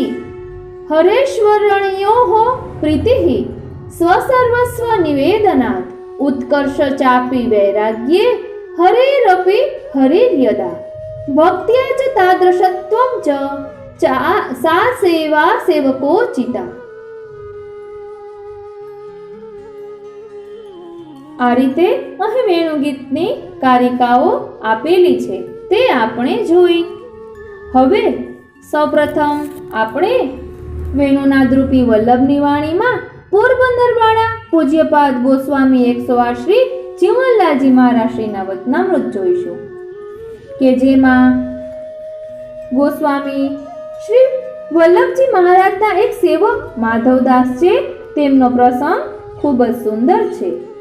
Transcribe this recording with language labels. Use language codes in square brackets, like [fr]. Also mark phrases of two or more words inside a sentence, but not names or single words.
[sa] हरेश्वरण्योः प्रीतिः स्वसर्वस्वनिवेदनात्। उत्कर्ष चापि वैराग्ये हरेरपि हरिर्यदा। भक्त्या च तादृशत्वं च सा सेवा सेवकोचिता। [gu] આ રીતે અહીં વેણુગીતની કારિકાઓ આપેલી છે તે આપણે જોઈ. હવે સૌપ્રથમ આપણે વેણુનાદરૂપી વલ્લભની વાણીમાં પોરબંદરવાળા પૂજ્યપાદ ગોસ્વામી 108 શ્રી ચિમનલાલજી મહારાજશ્રીના વચનામૃત જોઈશું કે જેમાં ગોસ્વામી શ્રી વલ્લભજી મહારાજના એક સેવક માધવદાસ છે, તેમનો પ્રસંગ ખૂબ જ સુંદર છે.